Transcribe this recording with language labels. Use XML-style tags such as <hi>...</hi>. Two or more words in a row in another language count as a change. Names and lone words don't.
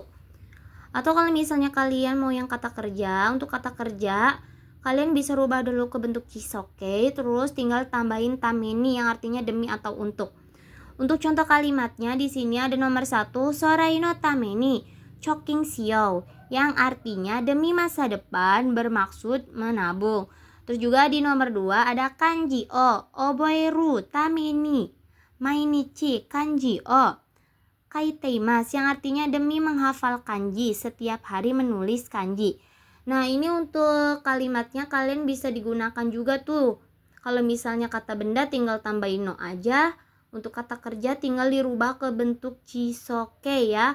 <id>Atau kalau misalnya kalian mau yang kata kerja, untuk kata kerja kalian bisa rubah dulu ke bentuk chisoke, terus tinggal tambahin tameni yang artinya demi atau untuk. Untuk contoh kalimatnya di sini ada nomor 1,</id> <ja>将来のために貯金しよう,</ja> <id>yang artinya demi masa depan bermaksud menabung. Terus juga di nomor 2 ada</id> <ja>漢字を覚えるために毎日漢字を書いています,</ja> <id>yang artinya demi menghafal kanji, setiap hari menulis kanji. Nah, ini untuk kalimatnya kalian bisa digunakan juga tuh. Kalau misalnya kata benda tinggal tambahin no aja. Untuk kata kerja tinggal dirubah ke bentuk chisoke ya.</id>